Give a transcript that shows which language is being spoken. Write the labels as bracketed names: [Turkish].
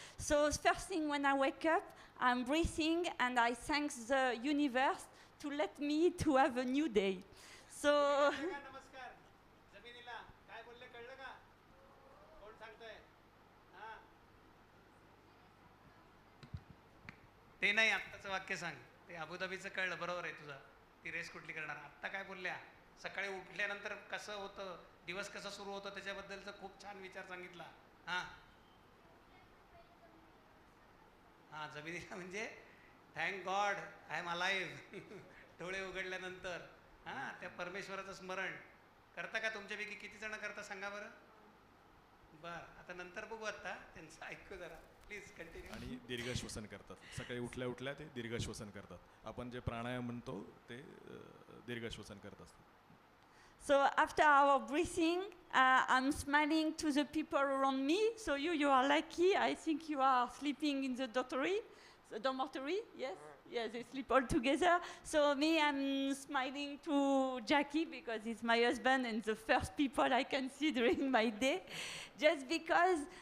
[English] So first thing when I wake up, I'm breathing and I thank the universe to let me to have a new day. So [Marathi] नमस्कार. जमिनीला काय बोलले कळलं का? कोण सांगतंय? हा, ते नाही, आत्ताचं वाक्य सांग. ते अबुधाबीचं कळलं, बरोबर आहे तुझं. ती रेस कुठली करणार? आत्ता काय बोलल्या? सकाळी उठल्यानंतर कसं होतं, दिवस कसा सुरू होतो त्याच्याबद्दलचा खूप छान विचार सांगितला. हां हां, जमिनीला म्हणजे [English] Thank God I am alive. [Marathi] डोळे उघडल्यानंतर हां, त्या परमेश्वराचं स्मरण करता का? तुमच्यापैकी किती जण करता सांगा बरं. बरं, आता नंतर बघू, आता त्यांचं ऐकू जरा, [English] Please continue. [Marathi] आणि दीर्घ श्वसन करतात. सकाळी उठल्या उठल्या ते दीर्घ श्वसन करतात. आपण जे प्राणायाम म्हणतो ते दीर्घ श्वसन करत असतात. [English] So after our breathing, I'm smiling to the people around me. So you are lucky. I think you are sleeping in the dormitory. Yes, yes, they sleep all together. So me, I'm smiling to Jacky, because he's my husband and the first people I can see during my day, just because.